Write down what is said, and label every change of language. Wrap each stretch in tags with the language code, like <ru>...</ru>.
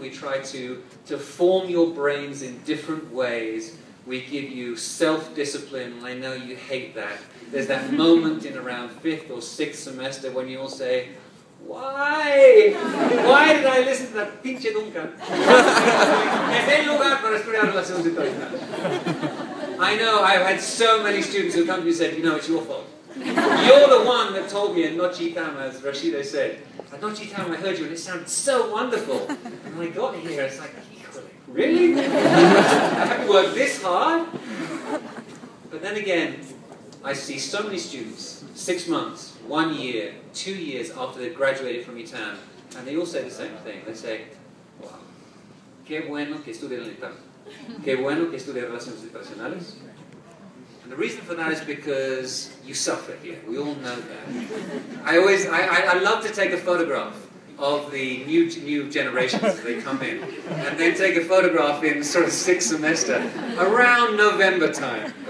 <en>We try to form your brains in different ways. We give you self-discipline. I know you hate that. There's that moment in around 5th or 6th semester when you all say, why? Why did I listen to that pinche Duncan?</en> <es>Es el lugar para estudiar relaciones internacionales.</es> <en>I know, I've had so many students who come to me and said, it's your fault. You're the one that told me at ITAM, as Rashida said. At ITAM I heard you and it sounded so wonderful. And when I got here, it's like, really? I have to work this hard? But then again, I see so many students, 6 months, 1 year, 2 years after they've graduated from ITAM, and they all say the same thing. They say, wow,</en> <es>qué bueno que estudian en ITAM. Qué bueno que estudian relaciones internacionales.</es> <en>And the reason for that is because you suffer here. We all know that. I love to take a photograph of the new generations as they come in, and then take a photograph in sort of 6th semester, around November time.</en>